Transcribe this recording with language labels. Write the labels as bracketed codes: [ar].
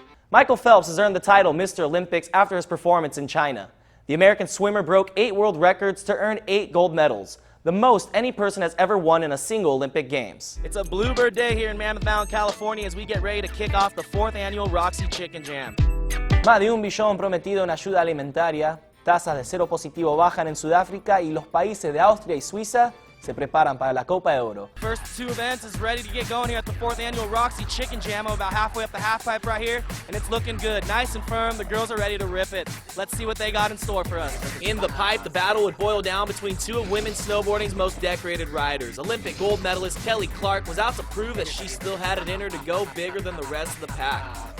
[en] Michael Phelps has earned the title Mr. Olympics after his performance in China. The American swimmer broke 8 world records to earn 8 gold medals, the most any person has ever won in a single Olympic Games. It's a Bluebird Day here in Mammoth Mountain, California, as we get ready to kick off the 4th annual Roxy Chicken Jam. [es] Más de 1 billón prometido en ayuda alimentaria, tasas de cero positivo bajan en Sudáfrica y los países de Austria y Suiza se preparan para la Copa de Oro. [en] First 2 events is ready to get going here at the 4th annual Roxy Chicken Jam. I'm about halfway up the half pipe right here, and it's looking good. Nice and firm. The girls are ready to rip it. Let's see what they got in store for us. In the pipe, the battle would boil down between 2 of women's snowboarding's most decorated riders. Olympic gold medalist Kelly Clark was out to prove that she still had it in her to go bigger than the rest of the pack.